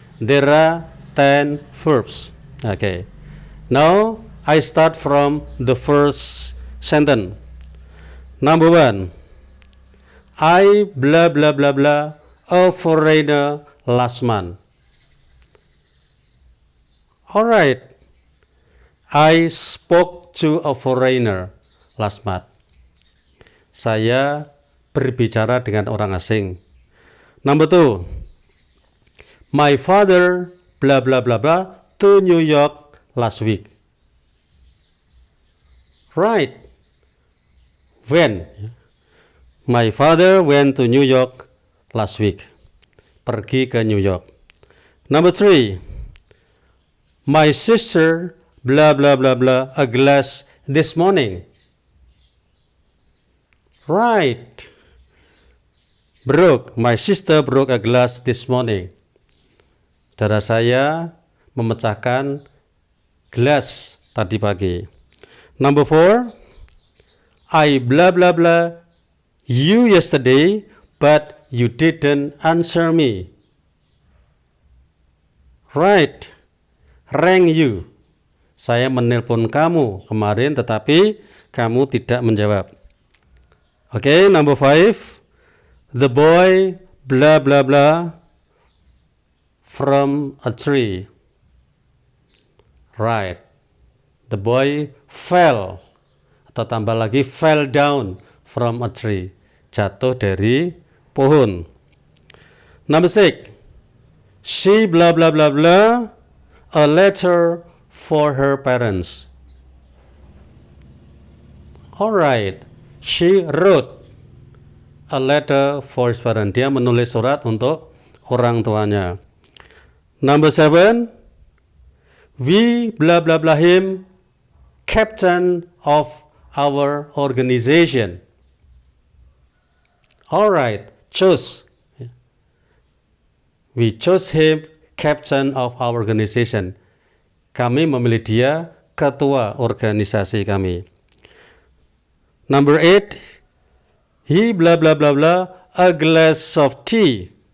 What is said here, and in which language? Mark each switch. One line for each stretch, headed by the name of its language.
English: There are 10 verbs. Okay. Now I start from the first sentence. Number 1. I blah blah blah blah a foreigner last month. Alright. I spoke to a foreigner last month.
Indonesian: Saya berbicara dengan orang asing.
English: Number 2. My father blah blah blah blah to New York last week. Right. When? My father went to New York last week.
Indonesian: Pergi ke New York.
English: Number 3. My sister blah blah blah blah a glass this morning. Right. Broke. My sister broke a glass this morning.
Indonesian: Saudara saya memecahkan gelas tadi pagi.
English: Number 4. I blah blah blah you yesterday, but you didn't answer me. Right. Rang you.
Indonesian: Saya menelpon kamu kemarin tetapi kamu tidak menjawab.
English: Okay, number 5. The boy blah blah blah from a tree. Right. The boy fell,
Indonesian: atau tambah lagi
English: fell down from a tree.
Indonesian: Jatuh dari pohon.
English: Number 6. She blah blah blah blah a letter for her parents. Alright. She wrote a letter for his parents.
Indonesian: Dia menulis surat untuk orang tuanya.
English: Number 7. We blah blah blah him captain of our organization. Alright, chose. We chose him captain of our organization.
Indonesian: Kami memilih dia ketua organisasi kami.
English: Number 8. He blah blah blah blah a glass of tea.